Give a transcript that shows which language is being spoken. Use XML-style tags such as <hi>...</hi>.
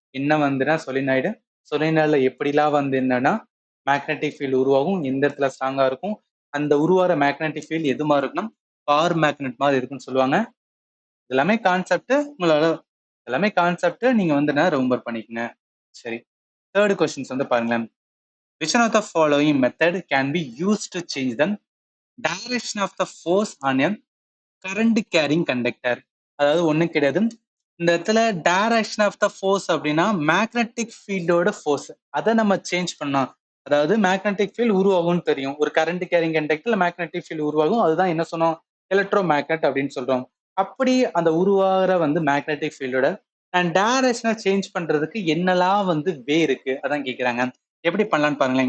<ta>என்ன வந்துன்னா சொலினாய்டு. சொலினாய்டுல எப்படிலாம் வந்து என்னன்னா, மேக்னெட்டிக் ஃபீல்ட் உருவாகும், எந்த இடத்துல ஸ்ட்ராங்கா இருக்கும். அந்த உருவாகுற மேக்னெட்டிக் ஃபீல்ட் எது மாரி இருக்குன்னா, பார் மேக்னெட் மாரி இருக்குன்னு சொல்லுவாங்க. எல்லாமே கான்செப்ட் உங்களால எல்லாமே கான்செப்ட் நீங்க வந்து என்ன ரிமெம்பர் பண்ணிக்கங்க. சரி. 3 கொஸ்டின்ஸ் வந்து பாருங்களேன்.</ta> <en>Which one of the following method can be used to change the direction of the force on a current carrying conductor?</en> <ta>அதாவது ஒண்ணும் கிடையாது. இந்த இடத்துல டைரக்ஷன் ஆஃப் த ஃபோர்ஸ் அப்படின்னா மேக்னெட்டிக் ஃபீல்டோட ஃபோர்ஸ் அதை நம்ம சேஞ்ச் பண்ணோம். அதாவது மேக்னெட்டிக் ஃபீல்ட் உருவாகும்னு தெரியும். ஒரு கரண்ட் கேரிங் கண்டக்டர்ல மேக்னெட்டிக் ஃபீல்ட் உருவாகும். அதுதான் என்ன சொன்னோம், எலக்ட்ரோ மேக்னெட் அப்படின்னு சொல்றோம். அப்படி அந்த உருவாகிற வந்து மேக்னெட்டிக் ஃபீல்டோட நான் டைரக்ஷனை சேஞ்ச் பண்றதுக்கு என்னெல்லாம் வந்து வே இருக்கு அதான் கேட்குறாங்க. எப்படி பண்ணலாம்னு பாருங்களேன்.</ta>